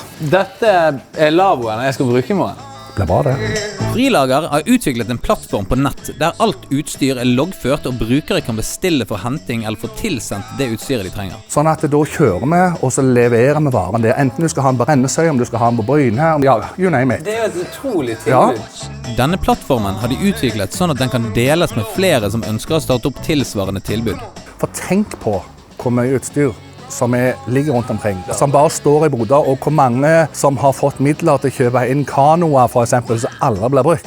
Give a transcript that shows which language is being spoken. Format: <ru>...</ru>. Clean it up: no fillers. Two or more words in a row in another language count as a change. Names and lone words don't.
<no>Dette lavvoen jeg skal bruke i morgen. Det blir bra det. Frilager har utviklet en plattform på nett der alt utstyr loggført og brukere kan bestille for henting eller få tilsendt det utstyret de trenger. Sånn at da kjører vi, og så leverer vi varen der. Enten du skal ha den på Rennesøy, om du skal ha den på Bryne, ja,</no> <en>you name it.</en> <no>Det et utrolig tilbud. Ja. Denne plattformen har de utviklet sånn at den kan deles med flere som ønsker å starte opp tilsvarende tilbud. For tenk på hvor mye utstyr som ligger rundt omkring, som bare står i boder, og hvor mange som har fått midler til å kjøpe inn kanoer, for eksempel, som aldri blir brukt.</no>